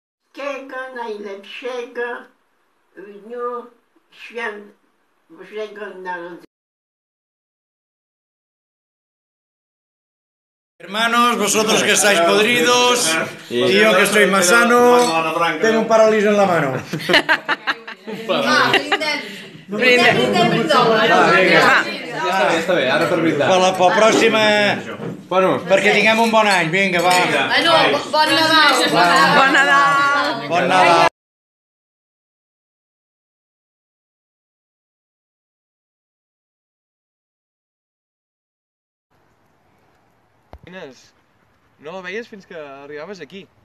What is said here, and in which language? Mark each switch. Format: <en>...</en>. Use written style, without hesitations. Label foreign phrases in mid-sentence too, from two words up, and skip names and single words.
<pl>Czego najlepszego w dniu świąt Bożego Narodzenia?</pl> <es>Hermanos, vosotros que estáis podridos y yo que estoy más sano, tengo un parálisis en la mano.</es> <ca>Ja està bé, ara per brindar. Per la pròxima, perquè tinguem un bon any, vinga, va. Bon Nadal! Bon Nadal! Bon Nadal. No la veies fins que arribaves aquí.</ca>